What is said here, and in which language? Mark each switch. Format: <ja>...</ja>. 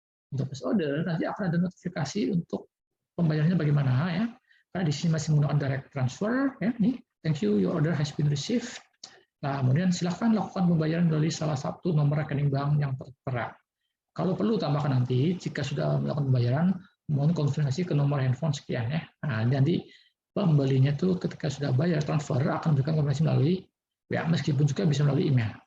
<id>Untuk place order nanti akan ada notifikasi untuk pembayarannya bagaimana ya. Karena di sini masih menggunakan direct transfer ya.</id> <en>Nih, thank you, your order has been received.</en> <id>Nah, kemudian silakan lakukan pembayaran melalui salah satu nomor rekening bank yang tertera. Kalau perlu tambahkan nanti jika sudah melakukan pembayaran, mohon konfirmasi ke nomor handphone sekian ya. Nah, nanti pembelinya tuh ketika sudah bayar transfer akan memberikan konfirmasi melalui ya, meskipun juga bisa melalui email.</id>